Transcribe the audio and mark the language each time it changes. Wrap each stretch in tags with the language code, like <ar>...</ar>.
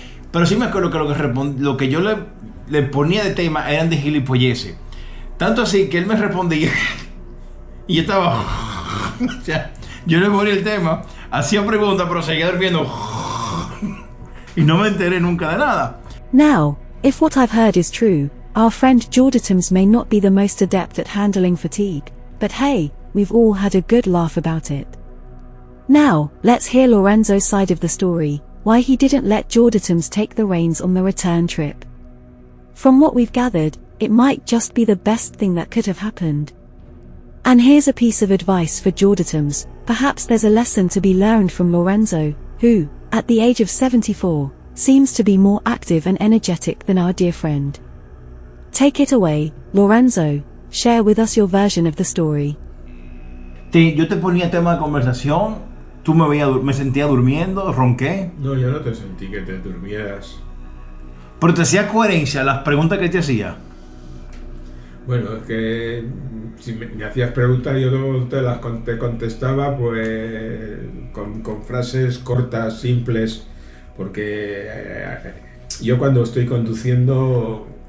<es>Pero sí me acuerdo que lo que yo le ponía de tema eran de gilipolleces. Tanto así que él me respondía y yo estaba o sea, yo le ponía el tema, hacía preguntas pero seguía durmiendo y no me enteré nunca de nada.</es> <en>Now, if what I've heard is true, our friend Jorditums may not be the most adept at handling fatigue, but hey, we've all had a good laugh about it. Now, let's hear Lorenzo's side of the story, why he didn't let Jorditums take the reins on the return trip. From what we've gathered, it might just be the best thing that could have happened. And here's a piece of advice for Jorditums: perhaps there's a lesson to be learned from Lorenzo, who, at the age of 74, seems to be more active and energetic than our dear friend. Take it away, Lorenzo. Share with us your version of the story.</en> <es>Yo te ponía tema de conversación, tú me sentía durmiendo, ronqué. No, yo no te sentí que te durmieras. Pero te hacía coherencia las preguntas que te hacía. Bueno, es que si me hacías preguntas yo te contestaba pues con frases cortas, simples, porque yo cuando estoy conduciendo</es>